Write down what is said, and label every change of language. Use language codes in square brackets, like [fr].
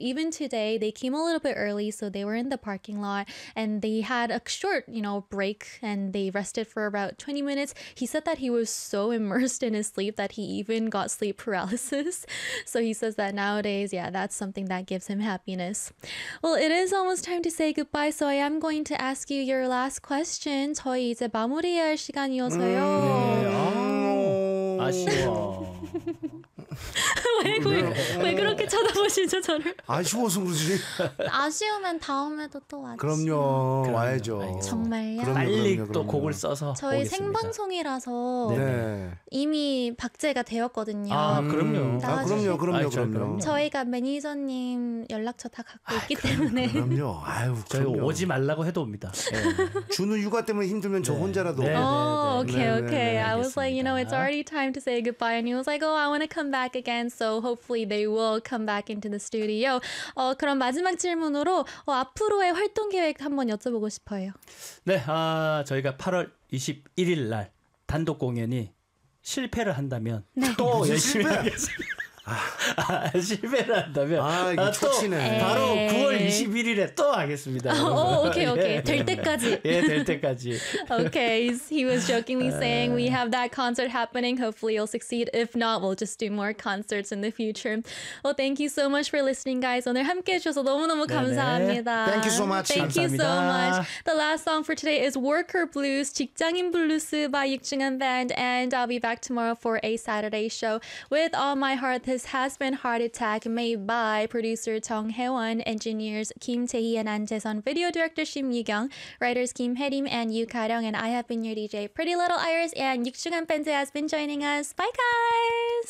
[en] Even today, they came a little bit early, so they were in the parking lot and they had a short, you know, break and they rested for about 20 minutes. He said that he was so immersed in his sleep that he even got sleep paralysis. So he says that nowadays, yeah, that's something that gives him happiness. Well, it is almost time to say goodbye, so I am going to ask you your last question. [ko] 저희 이제 마무리할 시간이어서요. 네. 아쉬워. 왜 그렇게 쳐다보시죠 저를? 아쉬워서 그러지. 아쉬우면 다음에도 또 와주세요. 그럼요. 와야죠. 알겠습니다. 정말요? 그럼요, 빨리 그럼요. 또 곡을 써서 저희 오겠습니다. 생방송이라서 네. 이미 박제가 되었거든요. 아 그럼요. 아, 그럼요. 그럼요. 아, 그럼요. 저희가 매니저님 연락처 다 갖고 아, 있기 때문에 그럼요. 아유, 저희 오지 말라고 해도 옵니다. 준우 네. 육아 때문에 힘들면 네. 저 혼자라도 네. 오, 오케이. 네, 오케이. 네, 네, [en] I was like, you know, it's already time time to say goodbye. And he was like, oh, I want to come back again. So hopefully they will come back into the studio. [ko] 그럼 마지막 질문으로 앞으로의 활동 계획 한번 여쭤보고 싶어요. 네, 저희가 8월 21일 날 단독 공연이 실패를 한다면 네. 또 열심히 하겠습니다. 아, 실패를 한다면 아, 또 초치네. 바로 9월 21일에 또 하겠습니다. 오, 오케이 오케이 될 때까지. 예, 될 때까지. [en] Okay, he was jokingly saying we have that concert happening. Hopefully, you'll succeed. If not, we'll just do more concerts in the future. Well, thank you so much for listening, guys. [ko] 오늘 함께해 주셔서 너무너무 감사합니다. 네네. [en] Thank you so much. Thank [ko] 감사합니다. [en] you so much. The last song for today is Worker Blues, 직장인 블루스 by 육중한 band, and I'll be back tomorrow for a Saturday show with All My Heart. This has been Heart Attack made by producer Jung Hae-won, engineers Kim Tae-hee and An Jae-sun, video director Shim Yu-kyung, writers Kim Hae-rim and Yu Ka-ryung, and I have been your DJ Pretty Little Iris, and 육중한 밴드 has been joining us. Bye guys!